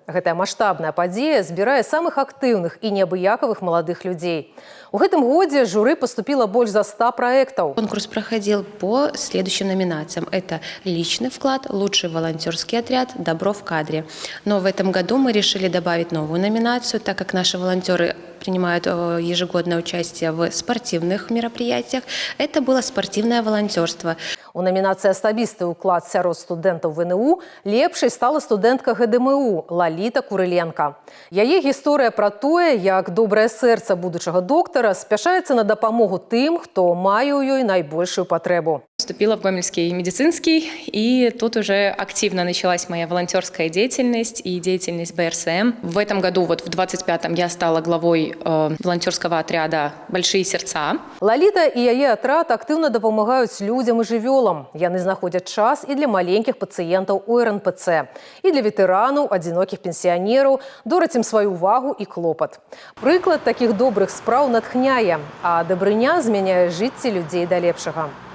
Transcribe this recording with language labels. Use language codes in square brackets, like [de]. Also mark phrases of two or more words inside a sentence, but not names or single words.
[be] Гэтая маштабная падзея збірае самых актыўных і неабыякавых маладых людзей. У гэтым годзе [ru] журы поступило больше за 100 проектов. Конкурс проходил по следующим номинациям. Это личный вклад, лучший волонтерский отряд, добро в кадре. Но в этом году мы решили добавить новую номинацию, так как наши волонтеры принимают ежегодное участие в спортивных мероприятиях. Это было спортивное волонтерство. [be] У номинации «Асабісты ўклад сярод студэнтаў ВНУ» лепшай стала студэнтка ГДМУ Лаліта Курыленко. Яе гісторыя пра тое, як добрае сэрца будучага доктара спяшаецца на дапамогу тым, хто мае ў ёй найбольшую патрэбу. [ru] Поступила в Гомельский медицинский, и тут уже активно началась моя волонтерская деятельность и деятельность БРСМ. В этом году, вот в 25-м, я стала главой волонтерского отряда «Большие сердца». [be] Лаліта і яе атрад актыўна дапамагаюць людзям і жывёлам. Яны знаходзяць час і для маленькіх пацыентаў у РНПЦ, і для ветэранаў, адзінокіх пенсіянераў, дораць ім сваю увагу і клопат. Прыклад такіх добрых спраў натхняе, а дабрыня змяняе жыцці людзей да лепшага.